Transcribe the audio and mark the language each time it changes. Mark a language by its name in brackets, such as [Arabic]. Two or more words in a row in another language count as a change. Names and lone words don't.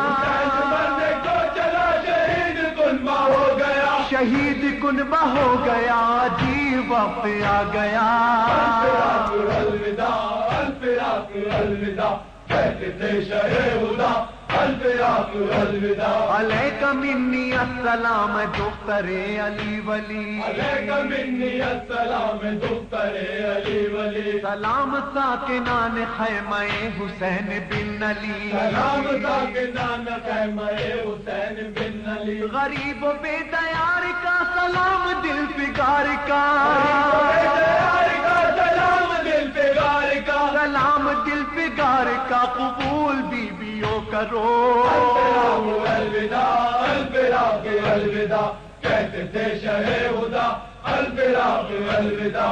[Urdu] مرنے کو چلا شہید کنبہ ہو گیا شہید کنبہ ہو گیا جی وقت آ گیا [Arabic] الفراق الوداع الفراق الوداع [Urdu] کہتے تھے شہ ہدا [Arabic] الفراق الوداع علیک منی السلام [Urdu] دختر علی ولی [Arabic] علیک منی السلام [Urdu] دختر علی ولی سلام ساکنان خیمہ حسین بن علی سلام ساکنان خیمہ حسین بن علی غریب و بے دیار کا سلام دل فگار کا سلام دل پگار کا سلام دل فگار کا قبول بیویوں کرو [Arabic] الفراق الوداع الفراق الوداع [Urdu] کہتے تھے شہ ہدا [Arabic] الفراق الوداع